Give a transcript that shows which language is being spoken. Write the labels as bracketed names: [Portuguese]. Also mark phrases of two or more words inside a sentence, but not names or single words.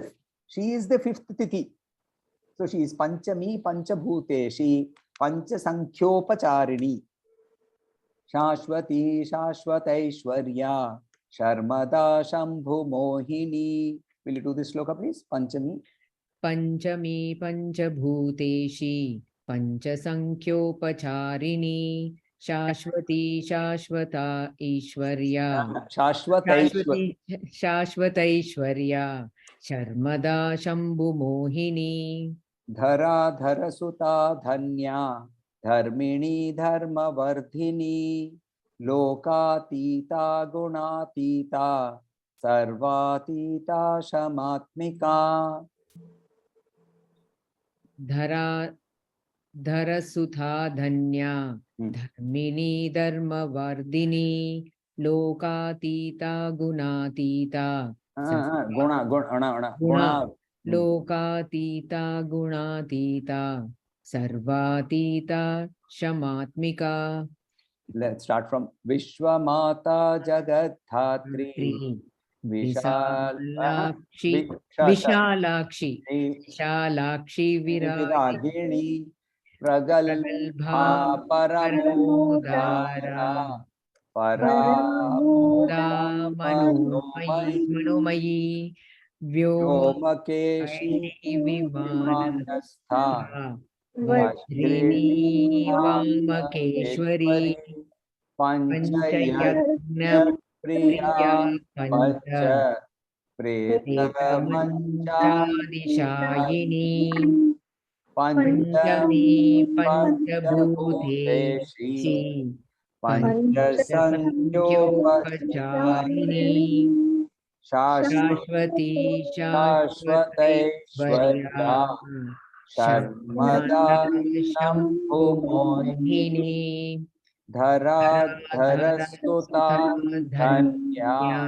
[English] She is the 5th Tithi. So she is [Sanskrit] Panchami Panchabhuteshi Pancha Sankhyopacharini Shashwati Shashwataishwarya Sharmada Shambhu Mohini. [English] Will you do this sloka, please? [Sanskrit] Panchami. Panchami Panchabhuteshi Pancha Sankhyopacharini Shashwati Shashwata Ishwarya Shashwata Ishwarya Sharmada Shambhu Mohini. Dhara Dhara Sutta Dhanya Dharmini Dharma Vardhini Lokatita Gunatita Sarvatita Shamatmika. Dhara Sutha Dhanya Dharmini Dharma Vardhini Lokatita Gunatita Guna Lokatita Gunatita Sarvatita Shamatmika. [English] Let's start from [Sanskrit] Vishwamata Jagat Dhatri Vishalakshi Viragini Pragalbha Paramodara Paramuda Manomayi Vyomakeshi Vimanastha Vajrini Vamakeshwari Panchayagna Priya Pancha Pretamanchadishayini Panchami Panchabhuteshi Panchasankhyopacharini Shashwati Shashwataishwarya Sharmada Shambhu Mohini Dhara Dhara Sutta Dhanya